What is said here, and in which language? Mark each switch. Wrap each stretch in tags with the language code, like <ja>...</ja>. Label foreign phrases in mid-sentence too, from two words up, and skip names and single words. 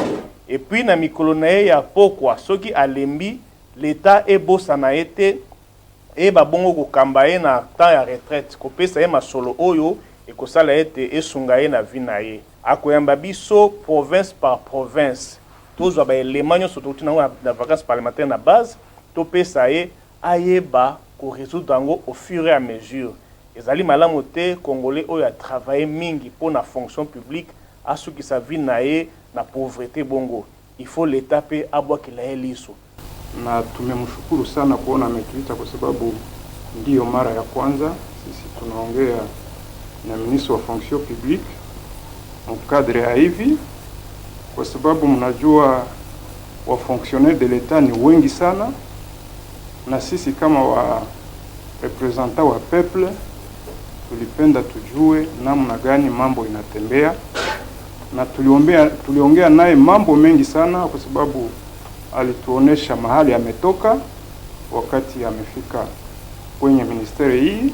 <fr>Et puis</fr> <ln>na mikolo na ye ya pokwa soki alembi l'État ebosa na ye te eba bongo kokamba ye na temps ya retraite kopesa ye masolo oyo ekosala ete esunga ye na vie na ye. Akoyamba biso</ln> <fr>province par province</fr> <ln>tozwa ba élément nyonso toti nango na</ln> <fr>vacances parlementaires</fr> <ln>na base topesa ye ayeba ko résoudre yango</ln> <fr>au fur et à mesure.</fr> <ln>Ezali malamu te congolais oyo</ln> <fr>a travaillé</fr> <ln>mingi</ln> <fr>pour la fonction publique</fr> <ln>asuki</ln> <fr>sa vie</fr> <ln>na ye na pauvreté bongo.</ln> <fr>Il faut l'État</fr> <ln>pe abwakila ye liso.</ln> <sw>Na tumemshukuru sana kuona ametuita kwa sababu ndiyo mara ya kwanza sisi tunaongea na ministre wa</sw> <fr>fonction publique</fr> <sw>mkadre ya hivi, kwa sababu mnajua wa</sw> <fr>fonctionnaire de l'État</fr> <sw>ni wengi sana, na sisi kama wa representant wa peuple tulipenda tujue namna gani mambo inatembea, na tuliongea naye mambo mengi sana, kwa sababu alituonesha mahali ametoka wakati amefika kwenye ministeri hii.</sw>